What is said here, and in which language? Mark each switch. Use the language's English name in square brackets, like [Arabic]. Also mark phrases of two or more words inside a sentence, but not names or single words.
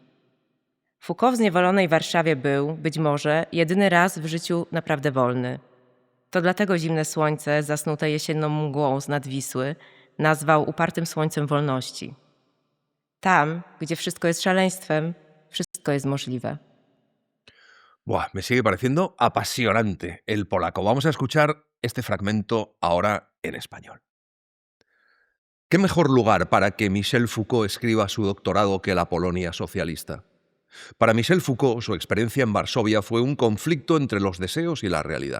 [Polish] Foucault w zniewolonej Warszawie był, być może, jedyny raz w życiu naprawdę wolny. To dlatego zimne słońce, zasnute jesienną mgłą z nad Wisły, nazwał upartym słońcem wolności. Tam, gdzie wszystko jest szaleństwem, wszystko jest możliwe. [Spanish] Buah, me sigue pareciendo apasionante el polaco. Vamos a escuchar este fragmento ahora en español. ¿Qué mejor lugar para que Michel Foucault escriba su doctorado que la Polonia socialista? Para Michel Foucault, su experiencia en Varsovia fue un conflicto entre los deseos y la realidad.